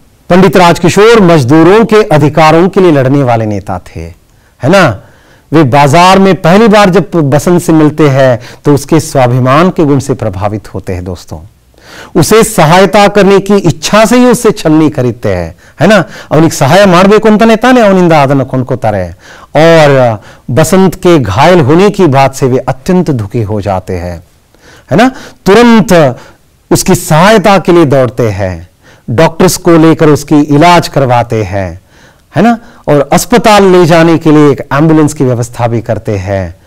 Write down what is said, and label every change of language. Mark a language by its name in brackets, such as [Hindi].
[Hindi] पंडित राजकिशोर मजदूरों के अधिकारों के लिए लड़ने वाले नेता थे, है ना। वे बाजार में पहली बार जब बसंत से मिलते हैं तो उसके स्वाभिमान के गुण से प्रभावित होते हैं दोस्तों। उसे सहायता करने की इच्छा से ही उससे छलनी खरीदते हैं, है ना। [Kannada] ಅವನಿಗೆ ಸಹಾಯ ಮಾಡಬೇಕು ಅಂತಾನೆ ತಾನೆ ಅವನಿಂದ ಅದನ್ನು ಕೊಂಡ್ಕೋತಾರೆ। [Hindi] और बसंत के घायल होने की बात से वे अत्यंत दुखी हो जाते हैं, है ना। तुरंत उसकी सहायता के लिए दौड़ते हैं, डॉक्टर्स को लेकर उसकी इलाज करवाते हैं, है ना, और अस्पताल ले जाने के लिए एक एम्बुलेंस की व्यवस्था भी करते हैं।